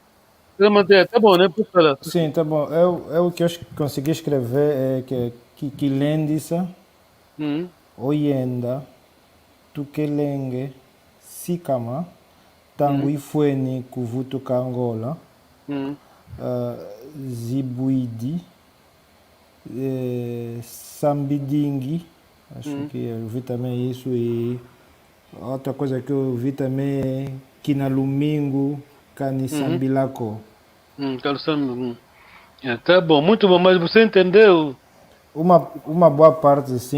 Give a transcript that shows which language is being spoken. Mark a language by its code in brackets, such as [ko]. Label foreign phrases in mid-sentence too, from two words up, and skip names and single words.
[pt] Tá bom, né? Pode falar. Sim, tá bom. Eu o que eu consegui escrever é que [kg] lendisa, oyenda, tukelenge, sikama, tangu ifueni kuvutu ka Angola, zibuidi, sambidingi, [pt] acho que eu vi também isso e outra coisa que eu vi também é que na domingo Sambilako. Tá bom, muito bom, mas você entendeu? Uma boa parte, sim.